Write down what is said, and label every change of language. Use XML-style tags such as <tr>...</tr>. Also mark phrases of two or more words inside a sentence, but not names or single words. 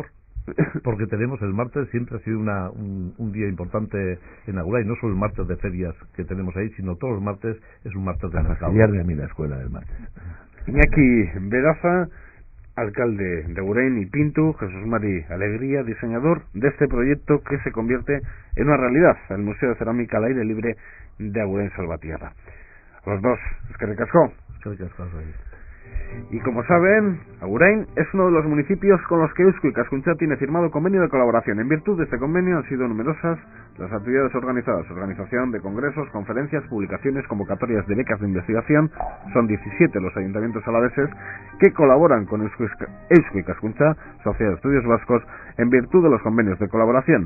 <es>Porque tenemos el martes, siempre ha sido un día importante en Agurain, no solo el martes de ferias que tenemos ahí, sino todos los martes es un martes de mercado. De a mí la escuela del martes. Iñaki Beraza, alcalde de Agurain y Pintu, Jesús Mari Alegría, diseñador de este proyecto que se convierte en una realidad, el Museo de Cerámica al Aire Libre de Agurain Salvatierra. Los dos,</es> <eu>eskerrik asko.</eu> <es>Y como saben, Agurain es uno de los municipios con los que Eusko Ikaskuntza tiene firmado convenio de colaboración. En virtud de este convenio han sido numerosas las actividades organizadas: organización de congresos, conferencias, publicaciones, convocatorias de becas de investigación. Son 17 los ayuntamientos alaveses que colaboran con Eusko Ikaskuntza, Sociedad de Estudios Vascos, en virtud de los convenios de colaboración.</es>